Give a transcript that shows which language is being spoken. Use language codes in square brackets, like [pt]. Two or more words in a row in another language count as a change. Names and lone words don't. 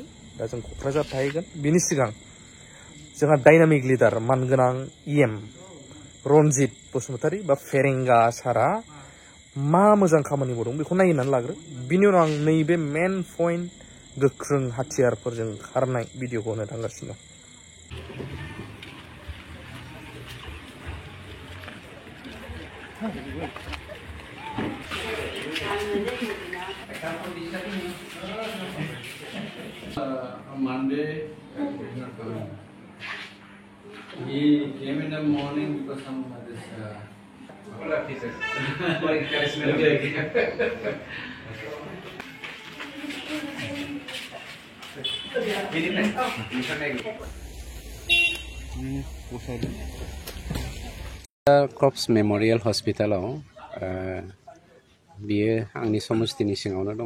[brx] दा जों क'क्राझार थाहैगोन। बिनि सिगां जोंहा [en] dynamic leader [brx] मानगोनां इएम रनजित बसुमतारी बा फेरेंगा सारा मा मोजां खामानि मावदों बेखौ नायनानै लाग्रो। बिनि उनाव आं नैबे [en] main point [brx] गोख्रों हाथियारफोरजों खारनाय भिडिअखौ होनो थांगासिनो दं। [en] On Monday, he came in the morning because some of this. [brx] क्रप्स मेमोरियल हस्पिटालाव बियो आंनि समस्तिनि सिङावनो दङ।